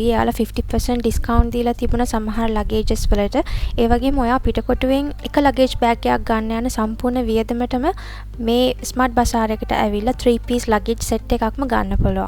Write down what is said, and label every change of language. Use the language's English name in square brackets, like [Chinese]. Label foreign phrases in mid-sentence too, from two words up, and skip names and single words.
[Sinhala] එයාලා 50% discount දීලා තිබුණා සමහර luggages වලට. ඒ වගේම ඔයා පිටකොටුවෙන් එක [English] luggage bag [Sinhala] එකක් ගන්න යන සම්පූර්ණ වියදමටම මේ smart bazaar එකට ඇවිල්ලා [English] 3 piece luggage set [Sinhala] එකක්ම ගන්න පුළුවන්.